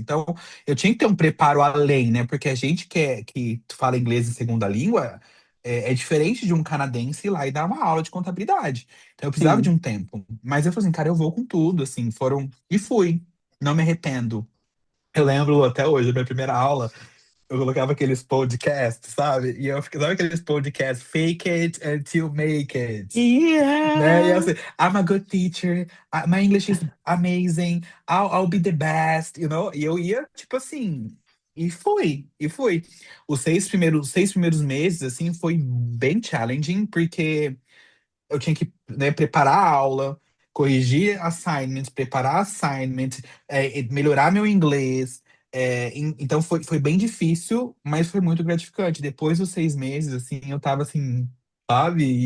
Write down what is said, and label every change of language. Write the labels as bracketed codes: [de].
[pt] Então, eu tinha que ter um preparo além, né? Porque a gente que fala inglês em segunda língua é diferente de um canadense ir lá e dar uma aula de contabilidade. Então, eu precisava de sim. um tempo. Mas eu falei assim, cara, eu vou com tudo, assim, foram. E fui. Não me arrependo. Eu lembro até hoje, da minha primeira aula, eu colocava aqueles podcasts, sabe? E eu ficava, sabe aqueles podcasts, [en] fake it until make it, [pt] né? E eu [en] assim, I'm a good teacher, my English is amazing, I'll be the best, you know? [pt] E eu ia, tipo assim, e fui. Os seis primeiros meses, assim, foi bem challenging, porque eu tinha que, né, preparar a aula, corrigir assignments, preparar assignments, melhorar meu inglês. Então foi bem difícil, mas foi muito gratificante. Depois dos 6 meses, assim, eu tava assim, sabe?